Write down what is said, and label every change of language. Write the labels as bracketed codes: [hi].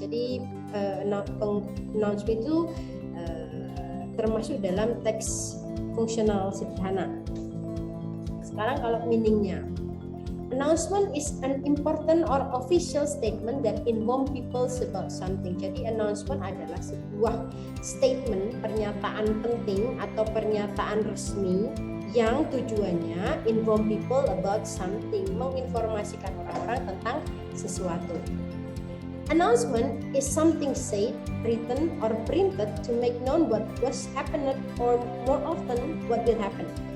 [id] Jadi announcement itu termasuk dalam teks fungsional sederhana. Sekarang kalau meaningnya, [en] announcement is an important or official statement that inform people about something. [id] Jadi announcement adalah sebuah statement, pernyataan penting atau pernyataan resmi yang tujuannya [en] inform people about something, [id] menginformasikan orang-orang tentang sesuatu. [en] Announcement is something said, written, or printed to make known what was happened or more often what will happen.